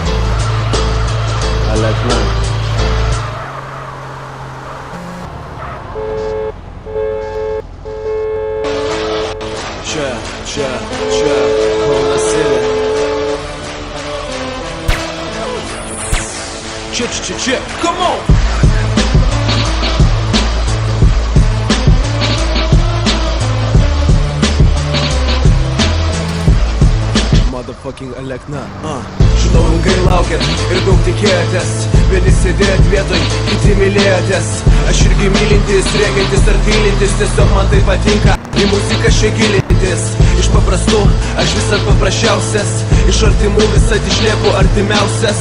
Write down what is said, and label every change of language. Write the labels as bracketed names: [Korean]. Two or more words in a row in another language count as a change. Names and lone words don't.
[Lithuanian] Alekna. Čia, Kaunas City. Čia, [English] come on! Motherfucking Alekna. [Lithuanian] Žinau, ilgai laukėt ir daug tikėjotės. Vieni sėdėjot vietoj, kiti mylėjotės. Aš irgi mylintis, rėkiantis ar tylintis. Tiesiog man tai patinka, į muziką šia gilintis. Iš paprastų, aš visad paprasčiausias. Iš artimų visad išlieku artimiausias.